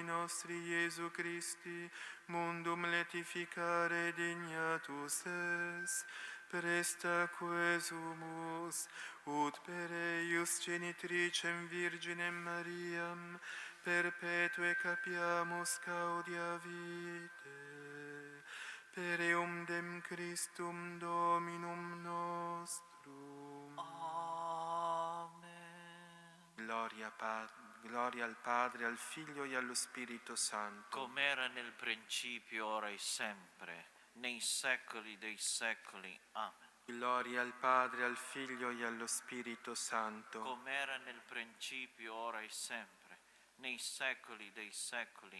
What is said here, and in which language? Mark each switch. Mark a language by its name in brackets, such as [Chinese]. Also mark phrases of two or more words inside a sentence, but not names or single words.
[Latin] nostri Iesu Christi mundum letificare dignatus es, presta quesumus, ut per eius genitricem Virginem Mariam perpetue capiamus gaudia vitae, per eumdem Christum Dominum nostrum. [Italian] Gloria al Padre, al Figlio e allo Spirito Santo. Come era nel principio, ora e sempre, nei secoli dei secoli. Amen. Gloria al Padre, al Figlio e allo Spirito Santo. Come era nel principio, ora e sempre, nei secoli dei secoli.